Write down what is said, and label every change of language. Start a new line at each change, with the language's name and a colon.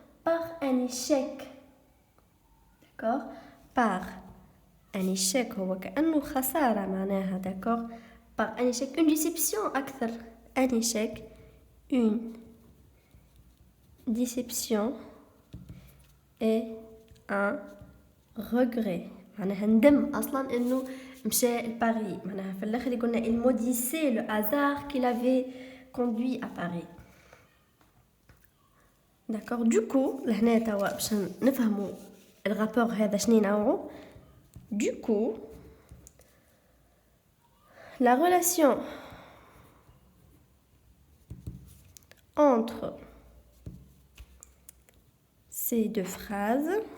French: Par un échec. d'accord par un échec
Arabic: هو كأنه خسارة معناها.
French: d'accord par un échec une déception أكثر. un échec une déception et un regret.
Arabic: معناها ندم أصلا إنه مشى لباريس. معناها في الآخر قلنا
French: il maudissait le hasard qu'il avait conduit à Paris. D'accord.
Arabic: Du coup لهنا توا باش نفهموا الرابور هذا شنو نوعه.
French: Du coup la relation entre ces deux phrases